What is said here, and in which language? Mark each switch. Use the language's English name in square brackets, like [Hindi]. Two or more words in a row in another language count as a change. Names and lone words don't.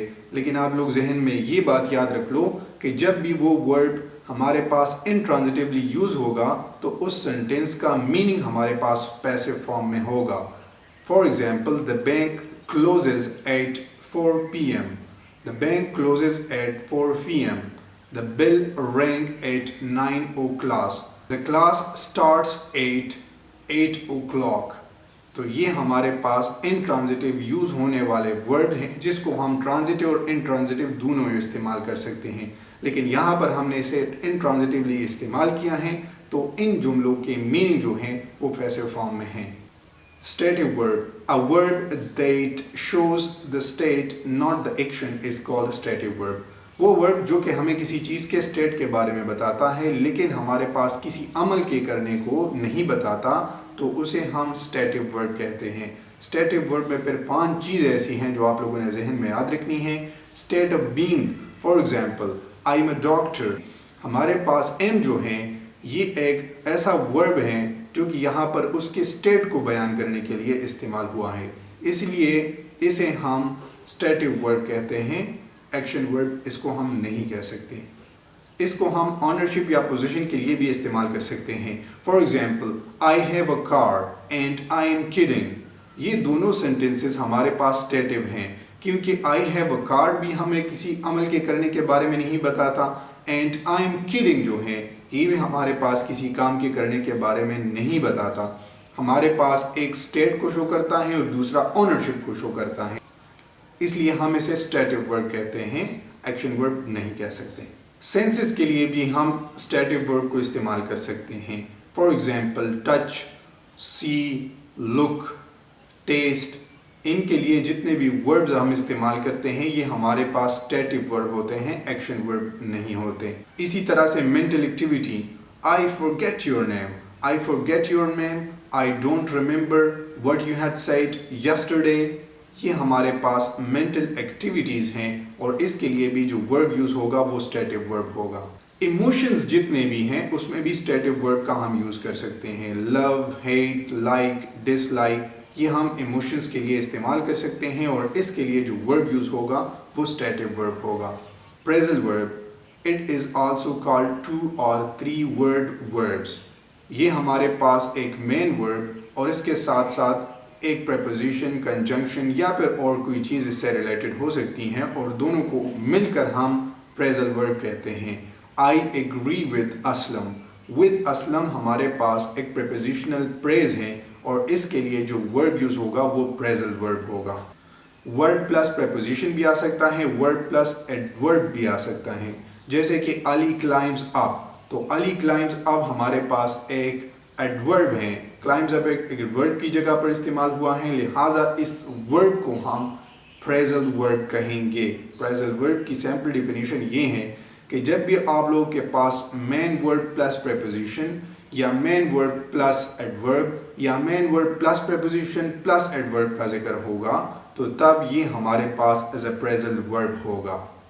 [Urdu] لیکن آپ لوگ ذہن میں یہ بات یاد رکھ لو کہ جب بھی وہ verb ہمارے پاس [English] intransitively use [Urdu] ہوگا تو اس سینٹینس کا میننگ ہمارے پاس [English] passive form [Urdu] میں ہوگا. [English] For example, the bank closes at 4 p.m. The bank closes at 4 p.m. The bell rang at 9 o'clock. The class starts at 8 o'clock. [Urdu] تو یہ ہمارے پاس [English] intransitive use [Urdu] ہونے والے ورڈ ہیں جس کو ہم transitive اور intransitive دونوں استعمال کر سکتے ہیں. لیکن یہاں پر ہم نے اسے intransitively استعمال کیا ہے تو ان جملوں کے میننگ جو ہیں وہ [English] passive form [Urdu] میں ہیں. [English] Stative verb. A verb that shows the state not the action is called stative verb. [Urdu] وہ verb جو کہ ہمیں کسی چیز کے state کے بارے میں بتاتا ہے لیکن ہمارے پاس کسی عمل کے کرنے کو نہیں بتاتا تو اسے ہم [English] stative verb [Urdu] کہتے ہیں. [English] Stative verb [Urdu] میں پھر 5 چیزیں ایسی ہیں جو آپ لوگوں نے ذہن میں یاد رکھنی ہیں. [English] State of being. For example, I'm a doctor. [Urdu] ہمارے پاس am جو ہیں یہ ایک ایسا verb ہے جو کہ یہاں پر اس کے state کو بیان کرنے کے لیے استعمال ہوا ہے اس لیے اسے ہم [English] stative verb [Urdu] کہتے ہیں. [English] action verb [Urdu] اس کو ہم نہیں کہہ سکتے. اس کو ہم ownership یا position کے لیے بھی استعمال کر سکتے ہیں. [English] For example, I have a car and I am kidding. [Urdu] یہ دونوں sentences ہمارے پاس stative ہیں کیونکہ [English] I have a car [Urdu] بھی ہمیں کسی عمل کے کرنے کے بارے میں نہیں بتاتا [English] and I am kidding [Urdu] جو ہے یہ بھی ہمارے پاس کسی کام کے کرنے کے بارے میں نہیں بتاتا. ہمارے پاس ایک state کو شو کرتا ہے اور دوسرا ownership کو شو کرتا ہے اس لیے ہم اسے [English] stative verb [Urdu] کہتے ہیں [English] action verb [Urdu] نہیں کہہ سکتے. senses کے لیے بھی ہم [English] stative verb [Urdu] کو استعمال کر سکتے ہیں. [English] For example, touch, see, look, taste. [Urdu] ان کے لیے جتنے بھی verbs ہم استعمال کرتے ہیں یہ ہمارے پاس [English] stative verb [Urdu] ہوتے ہیں [English] action verb [Urdu] نہیں ہوتے. اسی طرح سے [English] mental activity. I forget your name. I forget your name. I don't remember what you had said yesterday. [Urdu] یہ ہمارے پاس [English] mental activities [Urdu] ہیں اور اس کے لیے بھی جو [English] verb use [Urdu] ہوگا وہ [English] stative verb [Urdu] ہوگا. Emotions جتنے بھی ہیں اس میں بھی [English] stative verb [Urdu] کا ہم یوز کر سکتے ہیں. [English] Love, hate, like, dislike [Urdu] یہ ہم ایموشنز کے لیے استعمال کر سکتے ہیں اور اس کے لیے جو [English] verb use [Urdu] ہوگا وہ [English] stative verb [Urdu] ہوگا. [English] Phrasal verb. It is also called 2 or 3 word verbs. [Urdu] یہ ہمارے پاس ایک [English] main verb [Urdu] اور اس کے ساتھ ساتھ ایک [English] preposition, conjunction [Urdu] یا پھر اور کوئی چیز اس سے related ہو سکتی ہیں اور دونوں کو مل کر ہم [English] phrasal verb [Urdu] کہتے ہیں. [English] I agree with Aslam. With Aslam [Urdu] ہمارے پاس ایک [English] prepositional phrase [Urdu] ہے اور اس کے لیے جو [English] verb use [Urdu] ہوگا وہ [English] phrasal verb [Urdu] ہوگا. [English] Word plus preposition [Urdu] بھی آ سکتا ہے, [English] word plus adverb [Urdu] بھی آ سکتا ہے. جیسے کہ [English] Ali climbs up. [Urdu] تو [English] Ali climbs up [Urdu] ہمارے پاس ایک adverb ہے. [English] climbs up [Urdu] ایک verb کی جگہ پر استعمال ہوا ہے لہٰذا اس verb کو ہم [English] phrasal verb [Urdu] کہیں گے. [English] phrasal verb [Urdu] کی [English] sample definition [Urdu] یہ ہے کہ جب بھی آپ لوگوں کے پاس [English] main word plus preposition [Urdu] یا [English] main word plus adverb [Urdu] یا [English] main word plus preposition plus adverb [Urdu] کا ذکر ہوگا تو تب یہ ہمارے پاس [English] as a phrasal verb [Urdu] ہوگا.